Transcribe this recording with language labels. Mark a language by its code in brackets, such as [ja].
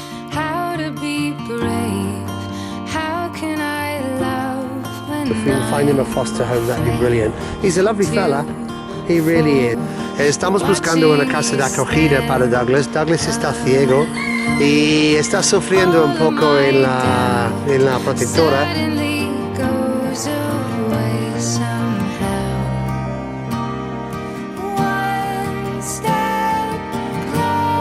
[en] How to be brave, how can I love when If we can find him a foster home, that'd be brilliant. He's a lovely fella, he really is. [es] Estamos buscando una casa de acogida para Douglas. Douglas está ciego y está sufriendo un poco en la protectora. [en] suddenly goes away somehow. One step closer.